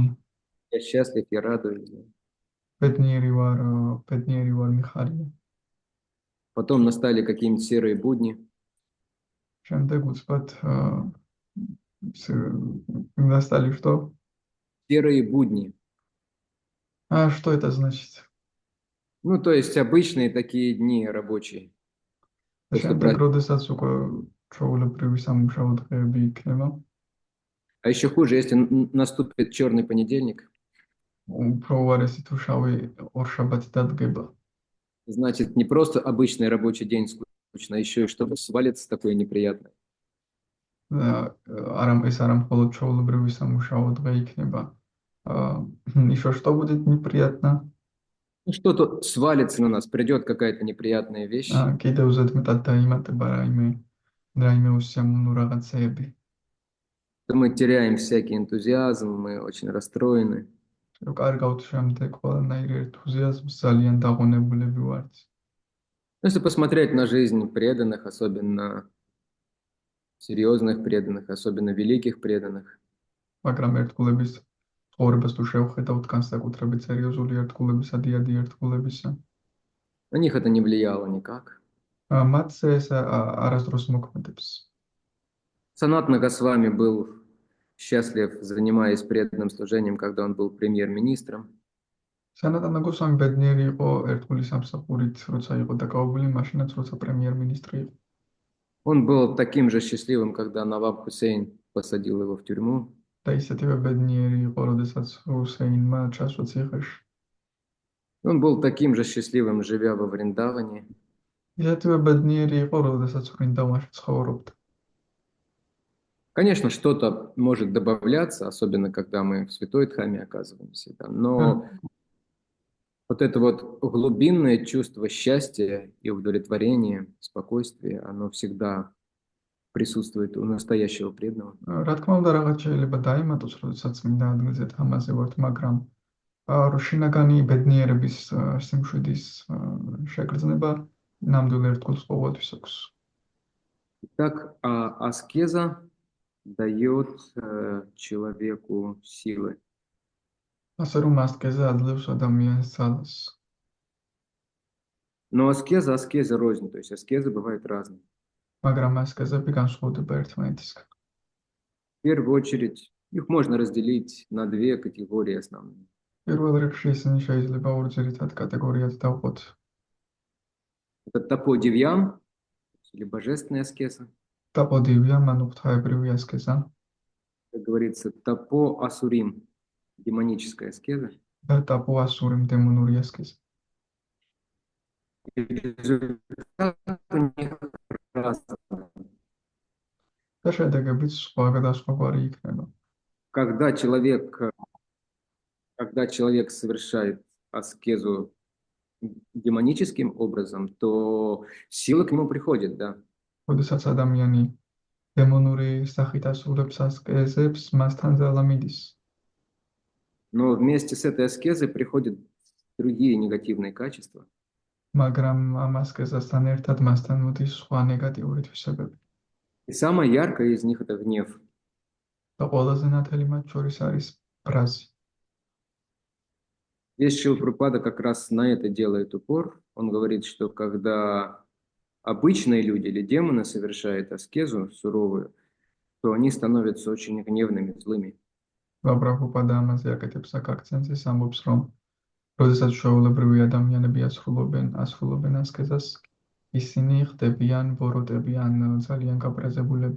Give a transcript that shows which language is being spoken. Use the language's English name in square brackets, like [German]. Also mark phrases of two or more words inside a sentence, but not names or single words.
[Russian] Я счастлив, я радуюсь. [Georgian] ბედნიერი ვარ, მიხარია. [Russian] Потом настали какие-нибудь серые будни. [Georgian] შემდეგ უცბად [Russian] настали что? Серые будни. А что это значит? Ну, то есть обычные такие дни рабочие. [Georgian] შემდეგ როდესაც უკვე ჩვეულებრივი სამუშაო დღეები იქნება. [Russian] А еще хуже, если наступит черный понедельник. [Georgian] უფრო უარესი თუ შავი ორშაბათი დადგება. [Russian] Значит, не просто обычный рабочий день скучно, а еще и что-то свалится такое неприятное. [Georgian] ეს არა მხოლოდ ჩვეულებრივი სამუშაო დღე იქნება. [Russian] Еще что будет неприятно? Ну, что-то свалится на нас, придет какая-то неприятная вещь. [Georgian] კიდევ ზედ მეტად დაიმატება რაიმე უსიამოვნო რაღაცეები. [Russian] Мы теряем всякий энтузиазм, мы очень расстроены. [Georgian] კარგავთ შემდეგ ყველანაირ ენთუზიაზმს, ძალიან დაღონებულები ვართ. [Russian] Если посмотреть на жизнь преданных, особенно серьезных преданных, особенно великих преданных, [Georgian] მაგრამ ერთგულების ცხოვრებას თუ შევხედავთ, განსაკუთრებით სერიოზული ერთგულების, ადიადი ერთგულებისა, [Russian] на них это не влияло никак. [Georgian] მათზე ეს არასდროს მოქმედებს. [Russian] Санатана Госвами был счастлив, занимаясь преданным служением, когда он был премьер-министром. [Georgian] სანატანაგო სამი ბედნიერი იყო ერთგული სამსახურით, როცა იყო დაკავებული, მაშინაც როცა პრემიერ-მინისტრი იყო. [Russian] Он был таким же счастливым, когда Наваб Хусейн посадил его в тюрьму. [Georgian] და ისეთივე ბედნიერი იყო, როდესაც ჰუსეინმა ჩასვა ციხეში. [Russian] Он был таким же счастливым, живя во Вриндаване. [Georgian] ისეთივე ბედნიერი იყო, როდესაც ვრინდავანში ცხოვრობდა. [Russian] Конечно, что-то может добавляться, особенно когда мы в Святой Дхаме оказываемся, да, но вот это вот глубинное чувство счастья и удовлетворения, спокойствия, оно всегда присутствует у настоящего преданного. [Georgian] რა თქმა უნდა, რაღაც შეიძლება დაიმატოს, როდესაც წმინდა ადგილზე თამაზე ვართ, მაგრამ შინაგანი ბედნიერების სიმშვიდის შეგრძნება ნამდვილ ერთგულს ყოველთვის აქვს. [Russian] Итак, аскеза дает человеку силы. [Georgian] ასე რომ ასკეზა აძლევს ადამიანს ძალას. [Russian] Но аскеза рознь, то есть аскезы бывают разные. [Georgian] მაგრამ ასკეზები განსხვავდება ერთმანეთისგან. [Russian] В первую очередь, их можно разделить на две категории основные. [Georgian] პირველ რიგში ისინი შეიძლება ორ ძირითად კატეგორიად დავყოთ. [Russian] Это тапо-дивьям, или божественная аскеза. [Georgian] ტაპოდივია, მან ღვთაებრივი ასკეზა [Russian] Как говорится, тапо-асурим, демоническая аскеза. [Georgian] და ტაპოასურიმ დემონური ასკეზა. [Russian] И результат у них разный. [Georgian] და შედეგებიც სხვადასხვაგვარი იქნება. [Russian] Когда человек совершает аскезу демоническим образом, то сила к нему приходит, да. [Georgian] როდესაც ადამიანი დემონური სახით ასრულებს ასკეზებს, მასთან ძალა მიდის. [Russian] Но вместе с этой аскезой приходят другие негативные качества. [Georgian] მაგრამ ამ ასკეზასთან ერთად მასთან მოდის სხვა ნეგატიური თვისებები. [Russian] И самое яркое из них – это гнев. [Georgian] და ყველაზე ნათელი მათ შორის არის ბრაზი. [Russian] Здесь Шрила Прабхупада как раз на это делает упор. Он говорит, что когда обычные люди или демоны совершают аскезу суровую, то они становятся очень гневными, злыми. [Georgian] პრაბჰუპადა ამაზე აკეთებს აქცენტს, ის ამბობს, რომ როდესაც ჩვეულებრივი ადამიანები ასრულებენ ასკეზას, ისინი ხდებიან ბოროტები ან ძალიან გაპრეზებულები.